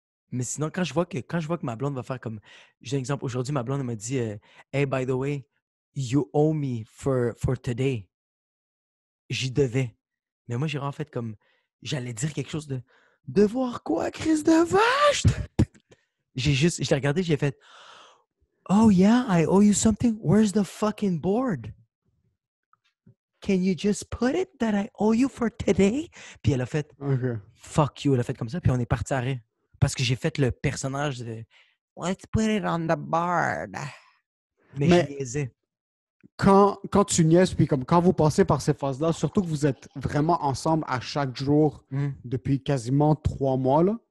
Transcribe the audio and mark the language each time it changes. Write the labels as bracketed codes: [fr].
[fr] Mais sinon, quand je vois que ma blonde va faire comme. J'ai un exemple. Aujourd'hui, ma blonde elle m'a dit [en] Hey, by the way, you owe me for today. [fr] J'y devais. Mais moi, j'ai en fait comme. J'allais dire quelque chose de. Devoir quoi, Chris de vache? Je l'ai regardé, j'ai fait [en] Oh yeah, I owe you something. Where's the fucking board? Can you just put it that I owe you for today? [fr] Puis elle a fait OK. [en] Fuck you. [fr] Elle a fait comme ça, puis on est parti à rire. Parce que j'ai fait le personnage de [en] Let's put it on the board. [fr] Mais je niaisais. Quand tu niaises, puis comme quand vous passez par ces phases-là, surtout que vous êtes vraiment ensemble à chaque jour depuis quasiment 3 mois, là,